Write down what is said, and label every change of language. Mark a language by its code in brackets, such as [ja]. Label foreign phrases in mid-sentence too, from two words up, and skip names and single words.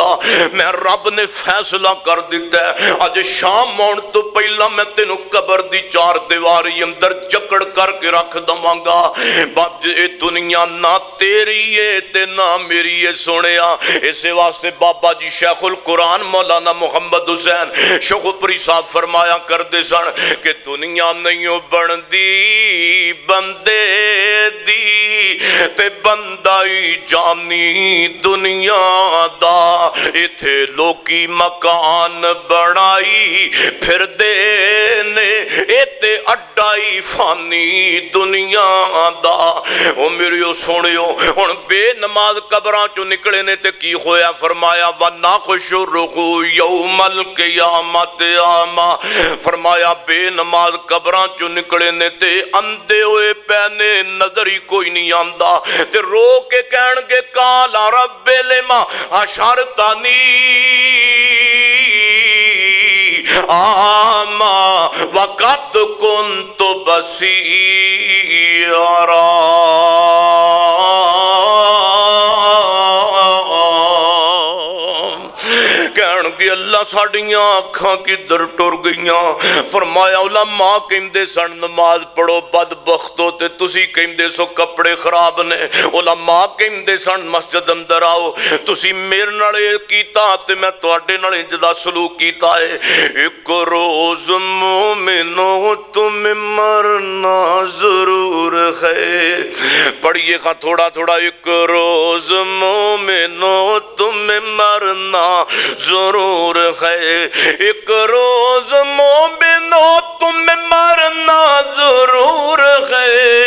[pa] میں رب نے فیصلہ کر دتا ہے اج شام آؤن تو پہلا میں تینوں قبر دی 4 دیواری اندر جکڑ کر کے رکھ دوانگا. باپ ایہ دنیا نہ تیری ہے تے نہ میری ہے سنیا. ایسے واسطے بابا جی شیخ القرآن مولانا محمد حسین شوخپوری صاحب فرمایا کرتے سن کہ دنیا نہیں بنتی بندے دی, تے بندہ ہی جانی دنیا دا ایتھے لوکی مکان بنائی پھر دے نے ایتے اڈائی فانی دنیا دا او میریو سنیو ہن بے نماز قبراں چوں نکلے نے تے کی ہویا فرمایا [ar] وَنَحْشُرُهُ يَوْمَ الْقِيَامَةِ أَعْمَى [pa] فرمایا بے نماز قبراں چوں نکلے نے تے اندھے ہوئے پینے نظر ہی کوئی نہیں آندا تے رو کے کہن گے [ar] قَالَ رَبِّ لِمَ حَشَرْتَنِي أَعْمَى وَقَدْ كُنْتُ بَصِيرًا [pa] کہن گے اللہ ساڑیاں آنکھاں کی در ٹر گئیاں فرمایا علماء کہندے سن نماز پڑھو بدبختو تے تسی کہندے سو کپڑے خراب نے علماء کہندے سن مسجد اندر آؤ تسی میرے نالے کیتا تے میں تواڈے نالے جدا سلوک کیتا ہے [ur] ایک روز مومنو تم مرنا ضرور ہے پڑھئے خواہ تھوڑا تھوڑا ایک روز مومنو تم مرنا ضرور ہے ایک روز مومنو تم مرنا ضرور ہے